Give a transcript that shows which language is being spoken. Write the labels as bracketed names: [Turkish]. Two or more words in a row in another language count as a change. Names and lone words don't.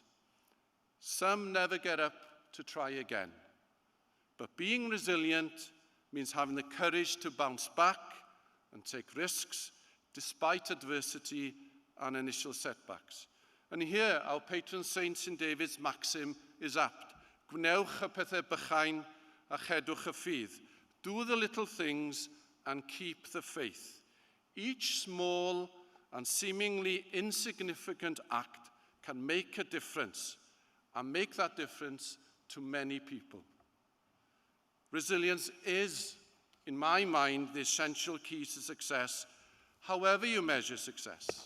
[English] Some never get up to try again. But being resilient means having the courage to bounce back and take risks despite adversity and initial setbacks. And here, our patron saint St David's maxim is apt. [Welsh] Gwnewch y pethau bychain a chedwch y ffydd. [English] Do the little things and keep the faith. Each small and seemingly insignificant act can make a difference, and make that difference to many people. Resilience is in my mind, the essential keys to success, however you measure success.